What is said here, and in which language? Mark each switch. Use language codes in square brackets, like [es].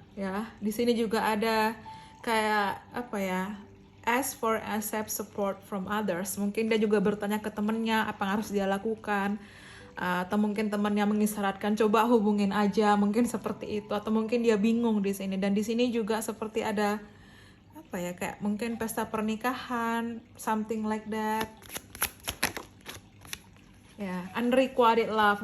[id] Ya, di sini juga ada kayak apa ya? [en] Ask for accept support from others. [id] Mungkin dia juga bertanya ke temennya apa yang harus dia lakukan. Atau mungkin temannya mengisyaratkan coba hubungin aja. Mungkin seperti itu. Atau mungkin dia bingung di sini. Dan di sini juga seperti ada apa ya, kayak mungkin pesta pernikahan, [en] something like that [id] ya, unrequited love.